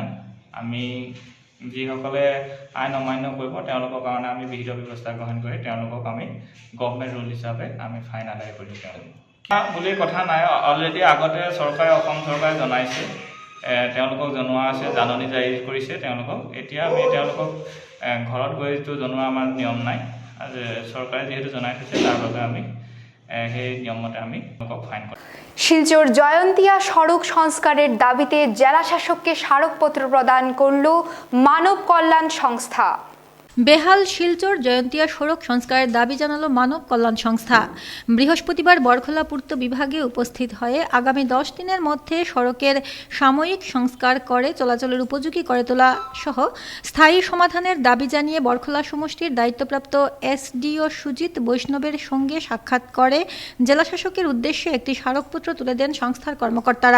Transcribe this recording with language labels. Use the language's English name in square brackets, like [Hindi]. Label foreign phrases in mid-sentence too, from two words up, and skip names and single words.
[Assamese] আমি যিসকলে আইন অমান্য কৰিব তেওঁলোকৰ কাৰণে আমি বিহিত ব্যৱস্থা গ্ৰহণ কৰি তেওঁলোকক আমি [English] government rule [Assamese] হিচাপে আমি ফাইন আদায় কৰি তেওঁলোকক বুলি কথা নাই। অলৰেডি আগতে চৰকাৰে অসম চৰকাৰে জনাইছে, তেওঁলোকক জনোৱা আছে, জাননী জাৰি কৰিছে তেওঁলোকক। এতিয়া আমি তেওঁলোকক ঘৰত গৈতো জনোৱা আমাৰ নিয়ম নাই, চৰকাৰে যিহেতু জনাই থৈছে তাৰ বাবে আমি সেই নিয়মমতে আমি তেওঁলোকক ফাইন কৰিম। [Bangla] শিলচর জয়ন্তিয়া সড়ক সংস্কারের দাবিতে জেলা শাসককে স্মারকপত্র প্রদান করল মানব কল্যাণ সংস্থা। বেহাল শিলচর জয়ন্তিয়া সড়ক সংস্কারের দাবি জানালো মানব কল্যাণ সংস্থা। বৃহস্পতিবার বরখলা পূর্ত বিভাগে উপস্থিত হয়ে আগামী 10 দিনের মধ্যে সড়কের সাময়িক সংস্কার করে চলাচলের উপযোগী করে তোলা সহ স্থায়ী সমাধানের দাবি জানিয়ে বরখলা সমষ্টির দায়িত্বপ্রাপ্ত এসডিও সুজিত বৈষ্ণবের সঙ্গে সাক্ষাৎ করে জেলাশাসকের উদ্দেশ্যে একটি স্মারকপত্র তুলে দেন সংস্থার কর্মকর্তারা।